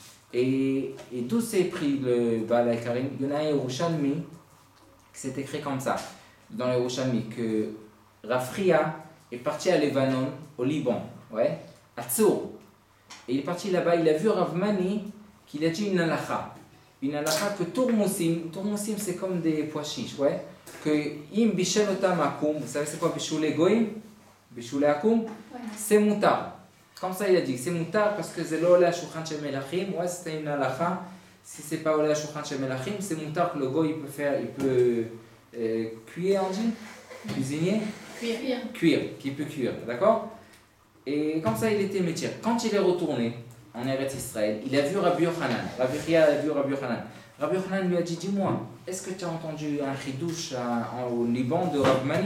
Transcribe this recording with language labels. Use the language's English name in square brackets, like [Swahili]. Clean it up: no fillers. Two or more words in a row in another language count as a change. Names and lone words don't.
[French] Et d'où c'est pris le Baal Karim? Il y en a un Yerushalmi qui s'est écrit comme ça, dans le Yerushalmi, que Rafria est parti à Lebanon, au Liban, ouais, à Tzour. Et il est parti là-bas, il a vu Rav Mani qu'il a dit une halakha. Une halakha que Tourmoussim c'est comme des pois chiches, ouais, que [Hebrew] אם בישל אותם עכו"ם, [French] vous savez c'est quoi [Hebrew] בישולי גויים? בישולי עכו"ם? [French] C'est moutar. Comme ça il a dit, c'est moutar parce que c'est l' [Hebrew] עולה שולחן של מלכים, [French] ouais, c'était une halakha. Si c'est pas [Hebrew] עולה שולחן של מלכים, [French] c'est moutar que le goy il peut cuire, on dit? Cuisiner? Cuire, qui peut cuire, d'accord? Et comme ça il était métier. Quand il est retourné en Eretz Israël, il a vu Rabbi Yochanan. Rabbi Chia a vu Rabbi Yochanan. Rabbi Yochanan lui a dit, dis-moi, est-ce que tu as entendu un chidouche au Liban de Rav Mani?